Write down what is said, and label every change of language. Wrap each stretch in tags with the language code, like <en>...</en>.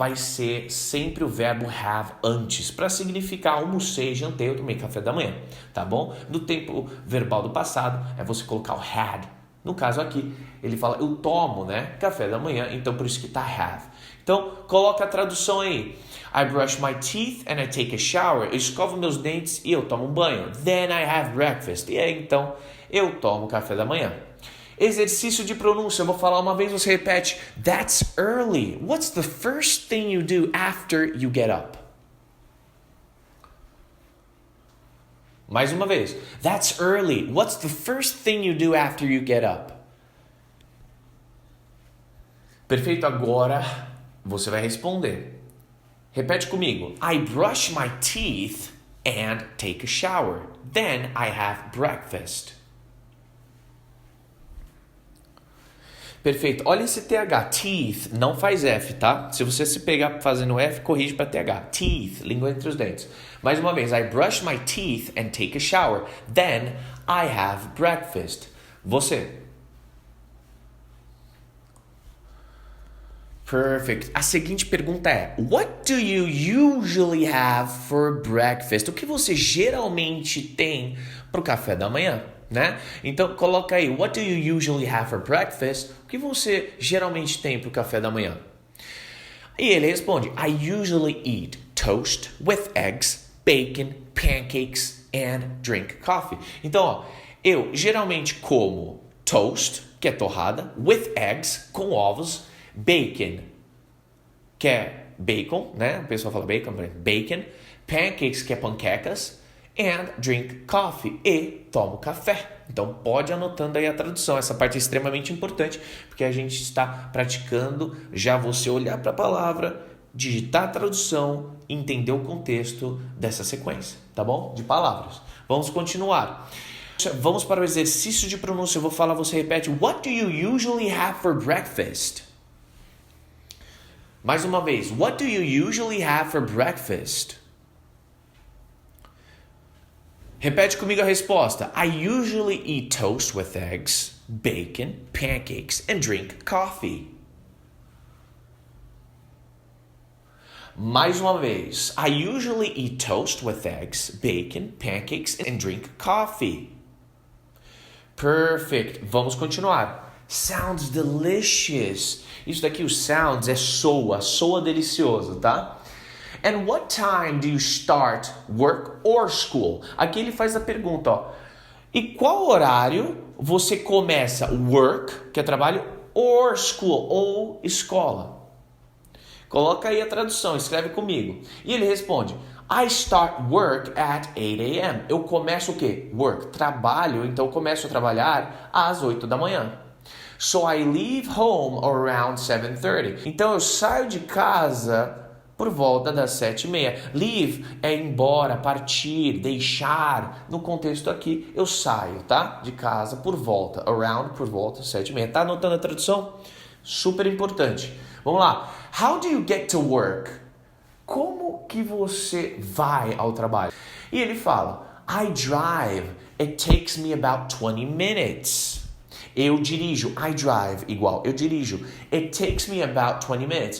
<pt>Vai ser sempre o verbo have antes. Para significar almocei, jantei, eu tomei café da manhã. Tá bom? No tempo verbal do passado, é você colocar o had. No caso aqui, ele fala eu tomo, né? Café da manhã. Então, por isso que tá have. Então, coloca a tradução aí.</pt> <en>I brush my teeth and I take a shower.</en> <pt>Eu escovo meus dentes e eu tomo um banho.</pt> <en>Then I have breakfast.</en> <pt>E aí, então, eu tomo café da manhã. Exercício de pronúncia. Eu vou falar uma vez, você repete.</pt> <en>That's early. What's the first thing you do after you get up?</en> <pt>Mais uma vez.</pt> <en>That's early. What's the first thing you do after you get up?</en> <pt>Perfeito, agora você vai responder. Repete comigo.</pt> <en>I brush my teeth and take a shower. Then I have breakfast.</en> <pt>Perfeito. Olha esse TH. Teeth não faz F, tá? Se você se pegar fazendo F, corrige para TH. Teeth, língua entre os dentes. Mais uma vez.</pt> <en>I brush my teeth and take a shower. Then I have breakfast.</en> <pt>Você.</pt> <en>Perfect.</en> <pt>A seguinte pergunta é:</pt> <en>What do you usually have for breakfast?</en> <pt>O que você geralmente tem para o café da manhã, né? Então coloca aí:</pt> <en>What do you usually have for breakfast?</en> <pt>O que você geralmente tem para o café da manhã? E ele responde:</pt> <en>I usually eat toast with eggs, bacon, pancakes and drink coffee.</en> <pt>Então, ó, eu geralmente como toast, que é torrada,</pt> <en>with eggs,</en> <pt>com ovos, bacon, que é bacon, né? O pessoal fala bacon, bacon, pancakes, que é panquecas,</pt> <en>and drink coffee,</en> <pt>e tomo café. Então pode ir anotando aí a tradução. Essa parte é extremamente importante, porque a gente está praticando já você olhar para a palavra, digitar a tradução, entender o contexto dessa sequência, tá bom? De palavras. Vamos continuar. Vamos para o exercício de pronúncia. Eu vou falar, você repete.</pt> <en>What do you usually have for breakfast?</en> <pt>Mais uma vez.</pt> <en>What do you usually have for breakfast?</en> <pt>Repete comigo a resposta.</pt> <en>I usually eat toast with eggs, bacon, pancakes and drink coffee.</en> <pt>Mais uma vez.</pt> <en>I usually eat toast with eggs, bacon, pancakes, and drink coffee. Perfect.</en> <pt>Vamos continuar.</pt> <en>Sounds delicious.</en> <pt>Isso daqui, o sounds, é soa delicioso, tá?</pt> <en>And what time do you start work or school?</en> <pt>Aqui ele faz a pergunta, ó. E qual horário você começa work, que é trabalho, or school, ou escola? Coloca aí a tradução, escreve comigo. E ele responde,</pt> <en>I start work at 8 a.m.</en> <pt>Eu começo o quê? Work, trabalho, então eu começo a trabalhar às 8 da manhã.</pt> <en>So I leave home around 7:30.</en> <pt>Então eu saio de casa por volta das 7:30. Leave é ir embora, partir, deixar. No contexto aqui, eu saio, tá? De casa por volta. Around por volta, 7:30. Tá anotando a tradução? Super importante. Vamos lá.</pt> <en>How do you get to work?</en> <pt>Como que você vai ao trabalho? E ele fala,</pt> <en>I drive. It takes me about 20 minutes.</en> <pt>Eu dirijo.</pt> <en>I drive igual. Eu dirijo. It takes me about 20 minutes.</en>